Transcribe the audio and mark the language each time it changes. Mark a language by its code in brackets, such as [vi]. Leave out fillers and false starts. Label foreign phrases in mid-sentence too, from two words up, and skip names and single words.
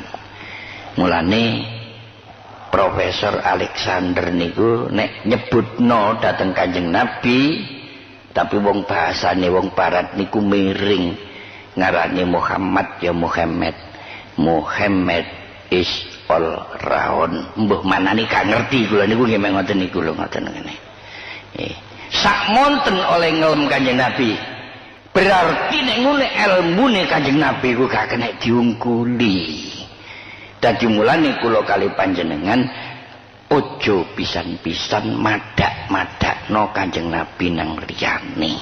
[jv] Mulane Profesor Alexander niku nek nyebutno dateng Kanjeng Nabi, tapi wong bahasane wong barat niku miring, ngarane Muhammad ya Muhammad. [en] Muhammad is all round. [jv] Mbah manane gak ngerti kula niku nggih ngoten niku lho ngoten ngene. Sak monten oleh ngelem Kanjeng Nabi. Berarti nek ngene ilmune Kanjeng Nabi ku gak kena diungkuli. Dadi mulane kula kali panjenengan ojo pisan-pisan madak-madakno Kanjeng Nabi nang liyane.